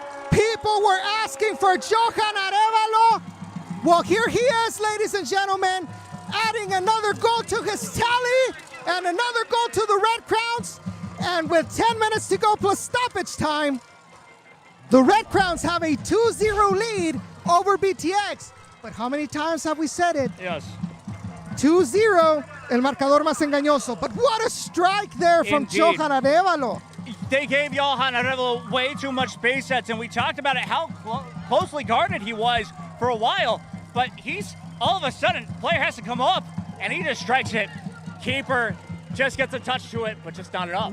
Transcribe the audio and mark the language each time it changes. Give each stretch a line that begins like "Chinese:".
English: People were asking for Johan Arevalo. Well, here he is, ladies and gentlemen, adding another goal to his tally and another goal to the Red Crowns. And with 10 minutes to go plus stoppage time, the Red Crowns have a 2-0 lead over BTX. But how many times have we said it? Yes.
Spanish: 2-0, el marcador más engañoso.
English: But what a strike there from Johan Arevalo. They gave Johan Arevalo way too much space sets, and we talked about it, how closely guarded he was for a while. But he's, all of a sudden, player has to come up, and he just strikes it. Keeper just gets a touch to it, but just not enough.